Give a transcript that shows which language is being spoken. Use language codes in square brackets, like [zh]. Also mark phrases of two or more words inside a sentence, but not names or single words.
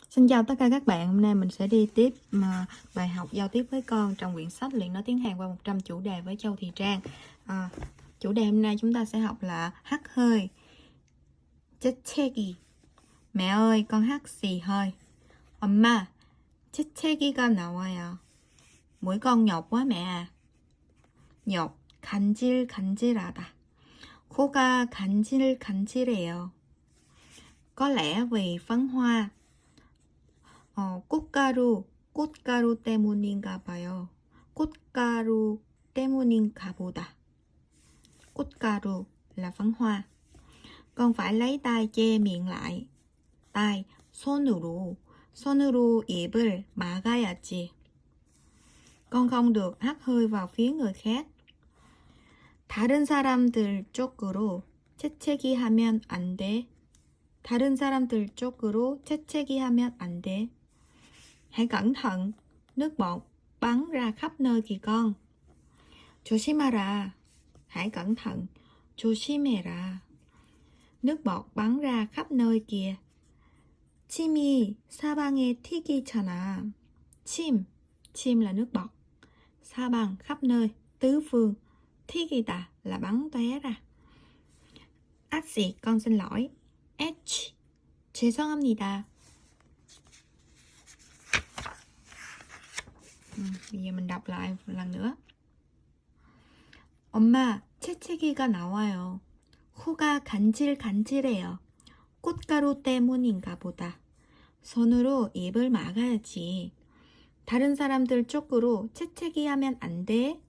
[vi] Xin chào tất cả các bạn, hôm nay mình sẽ đi tiếp bài học giao tiếp với con trong quyển sách Luyện nói tiếng Hàn qua 100 chủ đề với Châu Thị Trang. Chủ đề hôm nay chúng ta sẽ học là hắt hơi. 재채기. Mẹ ơi, con hắt xì hơi. [ko] 엄마, 재채기가 나와요. [vi] Mũi con nhột quá mẹ à. nhột, [ko] 간질간질하다. 코가 간질간질해요. [vi] Có lẽ vì phấn hoa. [ko] 꽃가루 때문인가 봐요. 꽃가루 때문인가 보다. [vi] 꽃가루 là phấn hoa. Con phải lấy tay che miệng lại. tay, [ko] 손으로 입을 막아야지. [vi] Con không được hắt hơi vào phía người khác. [ko] 다른 사람들 쪽으로 재채기 하면 안 돼. 다른 사람들 쪽으로 재채기 하면 안 돼. [vi] Hãy cẩn thận, nước bọt bắn ra khắp nơi kìa con. 조심하라, hãy cẩn thận. 조심해라, nước bọt bắn ra khắp nơi kìa. [ko] 침이 사방에 튀기잖아. [vi] chim là nước bọt. 사방 khắp nơi, tứ phương. 튀기다 là bắn tóe ra. 앗씨, con xin lỗi. [ko] 죄송합니다. [vi] Bây giờ mình đọc lại một lần nữa. [ko] 엄마, 재채기가 나와요. 코가 간질간질해요. 꽃가루 때문인가 보다. 손으로 입을 막아야지. 다른 사람들 쪽으로 재채기 하면 안 돼.